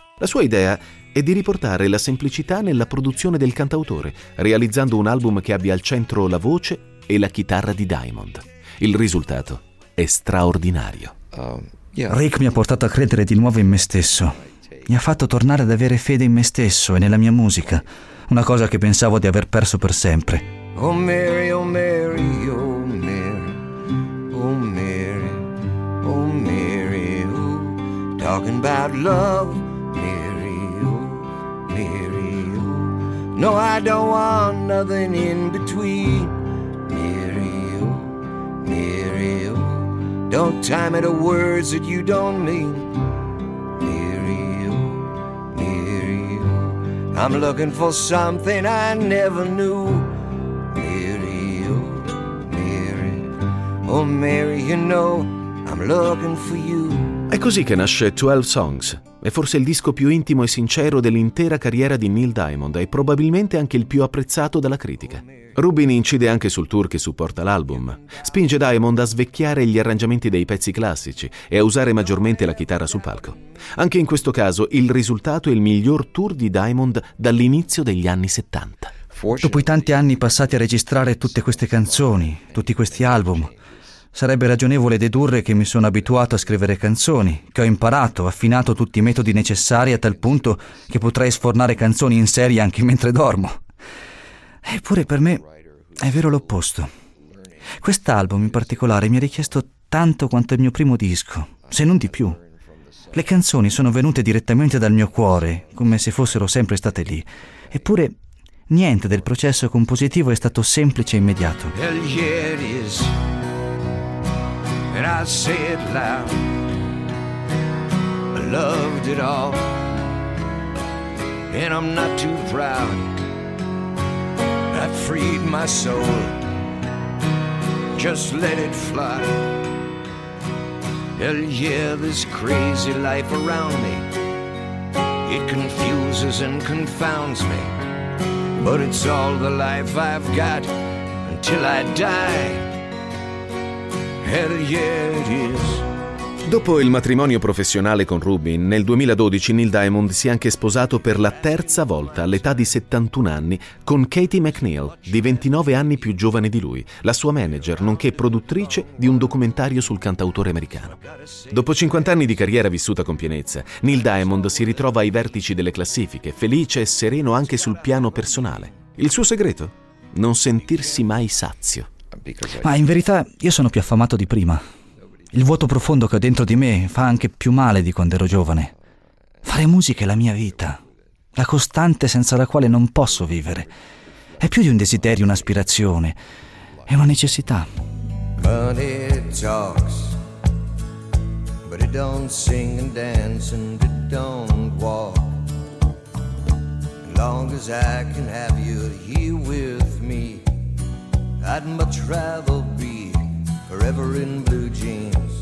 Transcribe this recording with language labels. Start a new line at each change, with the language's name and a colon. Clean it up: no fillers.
Italian: La sua idea è di riportare la semplicità nella produzione del cantautore, realizzando un album che abbia al centro la voce e la chitarra di Diamond. Il risultato è straordinario. Rick mi ha portato a credere di nuovo in me stesso. Mi ha fatto tornare ad avere fede in me stesso e nella mia musica, una cosa che pensavo di aver perso per sempre.
English: Oh Mary, oh Mary, oh Mary, oh Mary, oh Mary, oh, talking about love. No, I don't want nothing in between. Mary, oh, Mary, oh, don't tie me to words that you don't mean. Mary, oh, Mary, oh, I'm looking for something I never knew. Mary, oh, Mary, oh, Mary, you know I'm looking for you.
Italian: È così che nasce 12 Songs. È forse il disco più intimo e sincero dell'intera carriera di Neil Diamond e probabilmente anche il più apprezzato dalla critica. Rubin incide anche sul tour che supporta l'album. Spinge Diamond a svecchiare gli arrangiamenti dei pezzi classici e a usare maggiormente la chitarra sul palco. Anche in questo caso il risultato è il miglior tour di Diamond dall'inizio degli anni 70. Dopo i tanti anni passati a registrare tutte queste canzoni, tutti questi album, sarebbe ragionevole dedurre che mi sono abituato a scrivere canzoni, che ho imparato, affinato tutti i metodi necessari a tal punto che potrei sfornare canzoni in serie anche mentre dormo. Eppure per me è vero l'opposto. Quest'album in particolare mi ha richiesto tanto quanto il mio primo disco, se non di più. Le canzoni sono venute direttamente dal mio cuore, come se fossero sempre state lì. Eppure niente del processo compositivo è stato semplice e immediato.
English: And I said loud, I loved it all, and I'm not too proud. I freed my soul, just let it fly. Hell yeah, this crazy life around me, it confuses and confounds me. but it's all the life I've got until I die. Hell yeah it is.
Italian: Dopo il matrimonio professionale con Rubin, nel 2012 Neil Diamond si è anche sposato per la terza volta all'età di 71 anni con Katie McNeil, di 29 anni più giovane di lui, la sua manager, nonché produttrice di un documentario sul cantautore americano. Dopo 50 anni di carriera vissuta con pienezza, Neil Diamond si ritrova ai vertici delle classifiche, felice e sereno anche sul piano personale. Il suo segreto? Non sentirsi mai sazio. Ma in verità io sono più affamato di prima. Il vuoto profondo che ho dentro di me fa anche più male di quando ero giovane. Fare musica è la mia vita, la costante senza la quale non posso vivere. È più di un desiderio, un'aspirazione, è una necessità.
English: Money talks, but it don't sing and dance and it don't walk. As long as I can have you here with me, I'd much rather be forever in blue jeans.